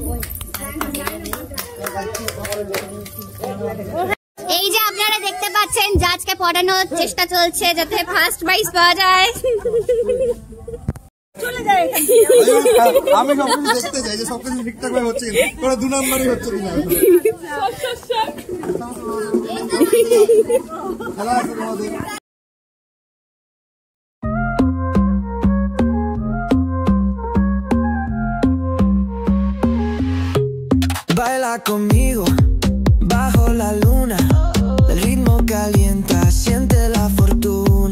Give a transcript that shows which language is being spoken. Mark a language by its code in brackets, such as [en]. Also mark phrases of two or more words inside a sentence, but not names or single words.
[bn] এই যে আপনারা দেখতে পাচ্ছেন জাজকে পড়ানোর চেষ্টা চলছে যাতে [en] first prize [bn] পাওয়া যায়। আমি সবকিছু দেখতে চাই যে সবকিছু ঠিকঠাক ভাবে হচ্ছে কিনা, তোরা 2 নাম্বারই হচ্ছে কিনা। খেলা আছে তোমাদের। [es] Baila conmigo bajo la luna, el ritmo calienta, siente la fortuna.